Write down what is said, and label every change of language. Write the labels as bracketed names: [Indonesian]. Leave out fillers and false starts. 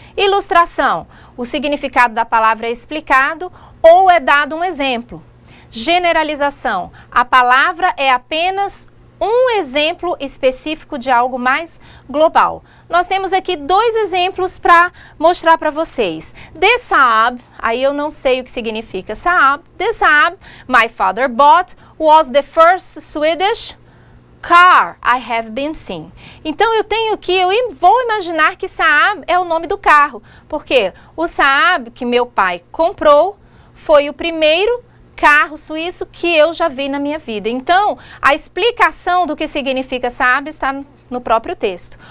[Portuguese] Ilustração, o significado da palavra é explicado ou é dado um exemplo. Generalização, a palavra é apenas um exemplo específico de algo mais global. Nós temos aqui dois exemplos para mostrar para vocês. The Saab, aí eu não sei o que significa Saab. [English] The Saab my father bought was the first Swedish car I have been seen. [Portuguese] Então eu vou imaginar que Saab é o nome do carro, porque o Saab que meu pai comprou foi o primeiro carro suíço que eu já vi na minha vida. Então, a explicação do que significa Saab está no próprio texto.